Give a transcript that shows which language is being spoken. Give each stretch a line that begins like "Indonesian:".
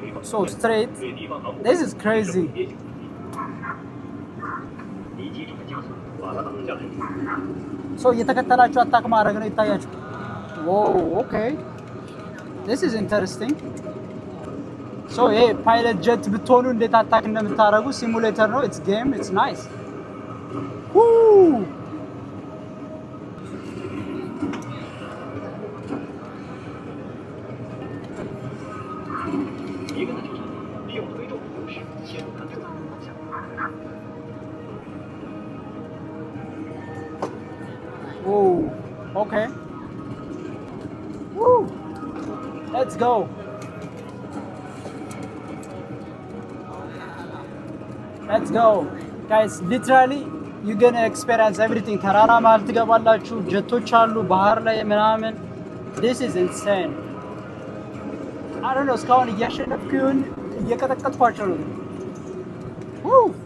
English: So straight. This is crazy.
Amharic: So እየተከተላችሁ አታክ ማድረግ ነው ይታያችሁ።
English: Whoa, okay. This is interesting. So hey, pilot jet
Amharic: ብትሆኑ እንዴት አታክ እንደምታረጉ ሲሙሌተር ነው።
English: It's game, it's nice. Woo! Whoa, okay. Woo! Let's go. Let's go. Guys, literally you're going to experience everything.
Amharic: ተራራ መሀል ትገባላችሁ፣ ጀቶች አሉ ባህር ላይ ምናምን.
English: This is insane. I don't know,
Amharic: እስካሁን እያሸነፍኩ ይሁን እየቀጠቀጥኳቸው ነው። Woo!